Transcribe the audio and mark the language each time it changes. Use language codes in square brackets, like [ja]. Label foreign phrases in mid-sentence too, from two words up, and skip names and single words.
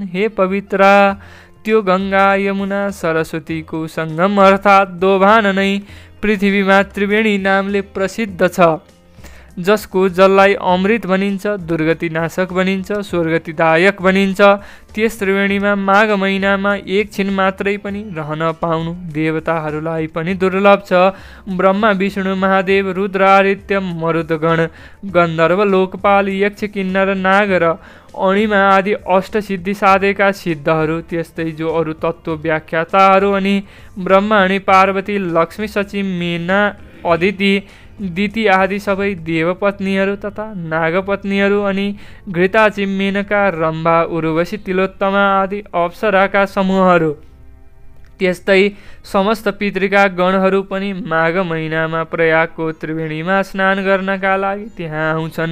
[ne] हे पवित्रा, त्यो गङ्गा यमुना सरस्वतीको सङ्गम अर्थात् दोभान नै पृथ्वीमा त्रिवेणी नामले प्रसिद्ध छ, जसको जललाई अमृत भनिन्छ, दुर्गति नाशक भनिन्छ, स्वर्गतिदायक भनिन्छ। त्यस त्रिवेणीमा माघ महिनामा एकछिन मात्रै पनि रहन पाउनु देवताहरूलाई पनि दुर्लभ छ। ब्रह्मा विष्णु महादेव रुद्र आदित्य मरुदगण गन्धर्व लोकपाल यक्ष किन्नर नाग र अणिमा आदि अष्टसिद्धि साधेका सिद्धहरू, त्यस्तै जो अरू तत्त्व व्याख्याताहरू अनि ब्रह्मा अनि पार्वती लक्ष्मी सची मीना अदिति दिति आदि सबै देवपत्नीहरू तथा नागपत्नीहरू अनि घृताची मेनका रम्भा उर्वशी तिलोत्तमा आदि अप्सराका समूहहरू, त्यस्तै समस्त पितृका गणहरू पनि माघ महिनामा प्रयागको त्रिवेणीमा स्नान गर्नका लागि त्यहाँ आउँछन्।